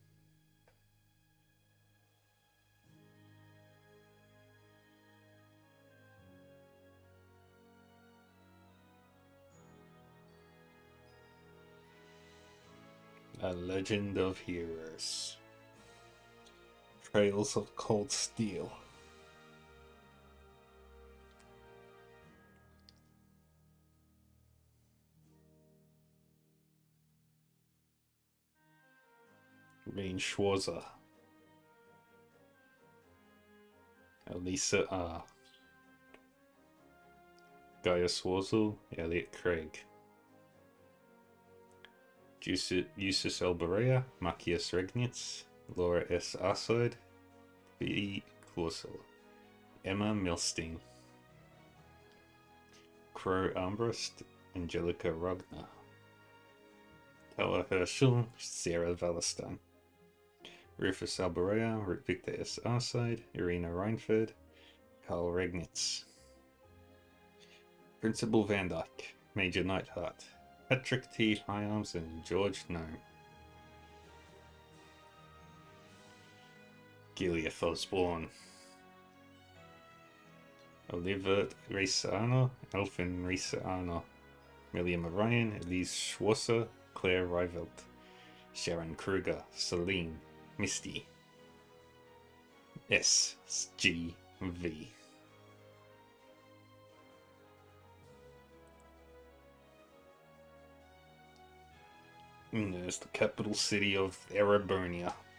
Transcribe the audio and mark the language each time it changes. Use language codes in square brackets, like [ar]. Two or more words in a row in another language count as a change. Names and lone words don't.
[en] A Legend of Heroes. Trails of Cold Steel. Rain Schwarzer. Elisa R. Gaia Swarzel, Elliot Craig. Justus Elberea, Macias Regnitz, Laura S. Arside, V. Clausel, Emma Milstein, Crow Armbrust, Angelica Ragnar, Ella Herschel, Sarah Valestein, Rufus Alberea, Victor S. Arside, Irina Reinfeld, Carl Regnitz, Principal Van Dyke, Major Nightheart, Patrick T. Hyarms, and George Gnome. Gilead Osborne, Olivert Reisano, Elfin Reisano, William Orion, Elise Schwarzer, Claire Reivelt, Sharon Kruger, Celine, Misty, SGV. And there's the capital city of Ereburnia.